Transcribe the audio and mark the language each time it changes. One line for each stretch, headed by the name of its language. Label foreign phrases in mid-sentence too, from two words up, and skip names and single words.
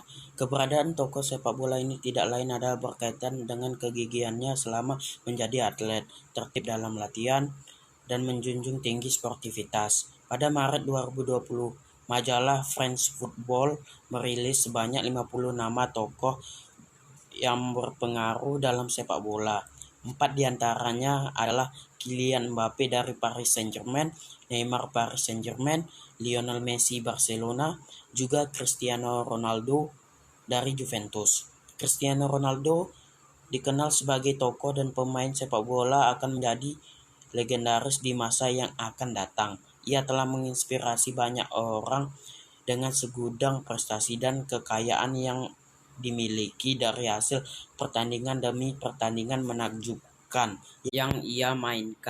Indonesian: Keberadaan tokoh sepak bola ini tidak lain adalah berkaitan dengan kegigihannya selama menjadi atlet, tertib dalam latihan, dan menjunjung tinggi sportivitas. Pada Maret 2020, majalah French Football merilis sebanyak 50 nama tokoh yang berpengaruh dalam sepak bola. 4 diantaranya adalah Kylian Mbappe dari Paris Saint-Germain, Neymar Paris Saint-Germain, Lionel Messi Barcelona, juga Cristiano Ronaldo dari Juventus. Cristiano Ronaldo dikenal sebagai tokoh dan pemain sepak bola akan menjadi legendaris di masa yang akan datang. Ia telah menginspirasi banyak orang dengan segudang prestasi dan kekayaan yang dimiliki dari hasil pertandingan demi pertandingan menakjubkan yang ia mainkan.